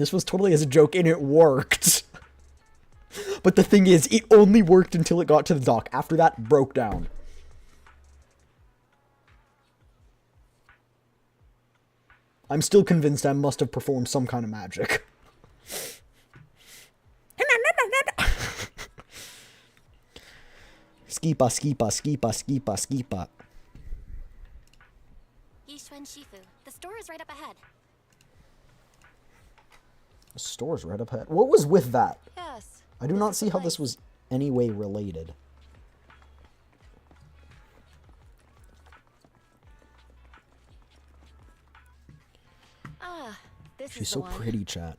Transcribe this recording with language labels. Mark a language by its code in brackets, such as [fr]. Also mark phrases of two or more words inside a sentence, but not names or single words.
[en] This was totally as a joke, and it worked. But the thing is, it only worked until it got to the dock. After that, it broke down. I'm still convinced I must have performed some kind of magic. [is] Skipa, skipa, skipa, skipa, skipa. Yishuan Shifu. [en] The store is right up ahead. The store's right up ahead. What was with that? Yes. I do not see how this was any way related. She's so pretty, chat.